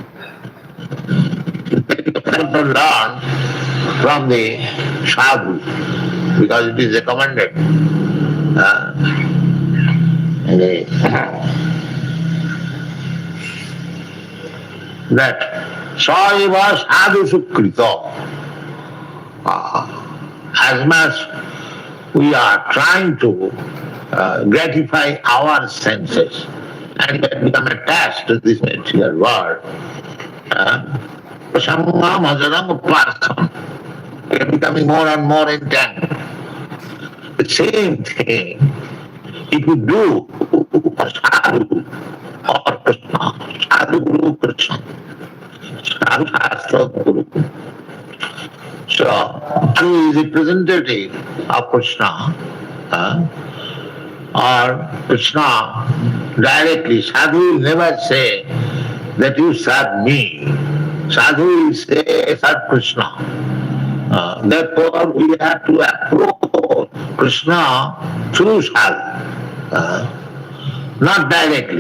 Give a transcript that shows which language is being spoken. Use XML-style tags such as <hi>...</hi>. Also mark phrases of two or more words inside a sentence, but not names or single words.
<en>You have to learn from the sadhu, because it is recommended. That</en> <sa>Saiva sadhu sukrito.</sa> <en>As much we are trying to gratify our senses and become attached to this material world, we are becoming more and more entangled. The same thing, if you do sadhu or Krishna, sadhu guru Krishna, sadhu shastra guru. So, Sadhu is representative of Krishna, or Krishna directly. Sadhu will never say that you serve me. Sadhu will say serve Krishna. Therefore, we have to approach Krishna through sadhu, not directly.</en>